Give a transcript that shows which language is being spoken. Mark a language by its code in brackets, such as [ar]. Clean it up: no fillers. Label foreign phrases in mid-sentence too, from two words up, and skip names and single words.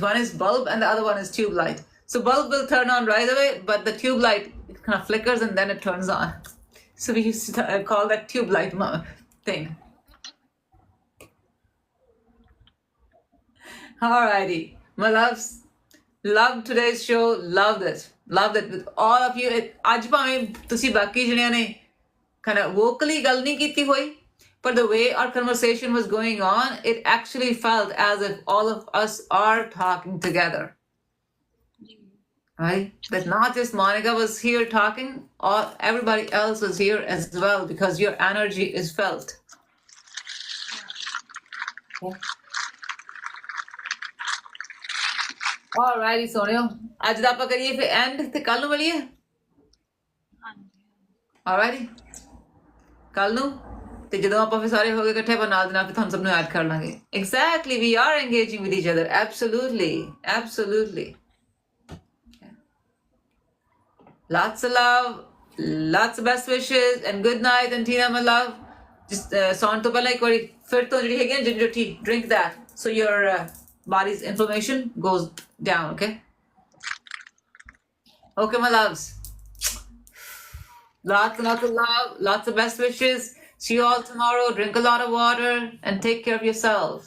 [en] One is bulb and the other one is tube light. So bulb will turn on right away, but the tube light, it kind of flickers and then it turns on. So we used to call that tube light thing. Alrighty, my loves. Loved today's show. Loved it with all of you. [pa] ਅੱਜ ਭਾਵੇਂ ਤੁਸੀਂ ਬਾਕੀ ਜਣਿਆਂ ਨੇ [en] kind of vocally [pa] ਗੱਲ ਨਹੀਂ ਕੀਤੀ ਹੋਈ, [en] but the way our conversation was going on, it actually felt as if all of us are talking together. Right? That not just Monica was here talking, everybody else was here as well, because your energy is felt. Yeah. Alrighty, Sonio. [pa] ਅੱਜ ਦਾ ਆਪਾਂ ਕਰੀਏ ਫਿਰ end ਤੇ ਕੱਲ ਨੂੰ ਮਿਲੀਏ. Alrighty. ਕੱਲ ਨੂੰ ਤੇ ਜਦੋਂ ਆਪਾਂ ਫਿਰ ਸਾਰੇ ਹੋ ਗਏ ਇਕੱਠੇ, ਆਪਾਂ ਨਾਲ ਦੇ ਨਾਲ ਫਿਰ ਤੁਹਾਨੂੰ ਸਭ ਨੂੰ ਐਡ ਕਰ ਲਾਂਗੇ. [en] Exactly, we are engaging with each other. Absolutely. Lots of love, lots of best wishes, and good night. And Tina, my love, just [pa] ਸੌਣ ਤੋਂ ਪਹਿਲਾਂ ਇੱਕ ਵਾਰੀ ਫਿਰ ਤੋਂ ਜਿਹੜੀ ਹੈਗੀ ਨਾ [en] ginger tea, drink that so your body's inflammation goes down, okay? Okay, my loves. Lots of love, lots of best wishes. See you all tomorrow. Drink a lot of water and take care of yourself.